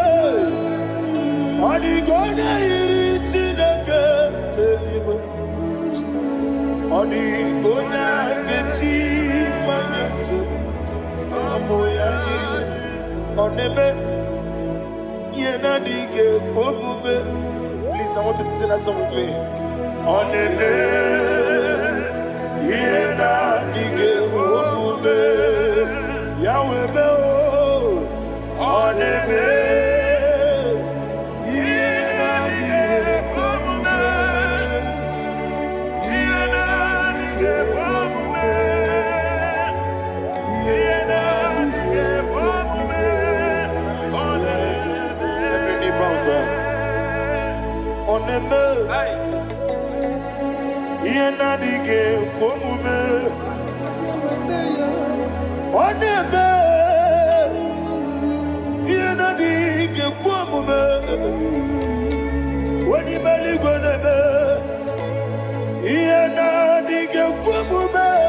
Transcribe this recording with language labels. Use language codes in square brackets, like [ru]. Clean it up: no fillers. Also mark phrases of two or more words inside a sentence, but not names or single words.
[ig] Ọ dịghị onye yiri Chineke eluigwe. Ọ dịghị onye ga-eji mmanya ntụ sabụ ya yiri. Ọ na-eme ihe na-adịghị ekwe omume. [en] Please, I want you to sing that song with me. [ig] Ọ na-eme ihe na-adịghị ekwe omume. Ya wee mee o. Ọ na-eme ihe na-adịghị ekwe omume. Ihe na-adịghị ekwe omume. Ihe na-adịghị ekwe omume. Ọ na-eme. [en] Every knee bows down. [ig] Ọ na-eme ihe na-adịghị ekwe omume. Ọ na-eme ihe na-adịghị ekwe omume. Onye eluigwe na-eme ihe na-adịghị ekwe omume.